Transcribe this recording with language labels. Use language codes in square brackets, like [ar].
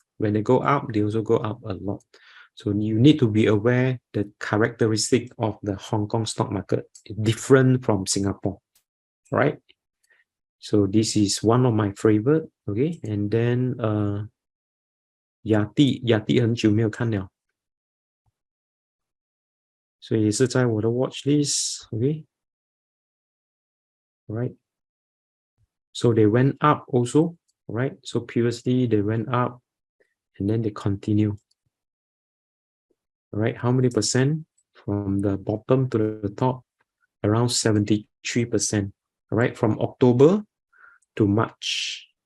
[en] When they go up, they also go up a lot. So you need to be aware the characteristic of the Hong Kong stock market is different from Singapore, right? So this is one of my favorite, okay? And then [zh] Yadea 很久没有看了，所以也是在我的 [en] watch list, okay? Right? So they went up also, right? So previously they went up and then they continue. All right, how many percent from the bottom to the top? Around 73%. All right, from October to March.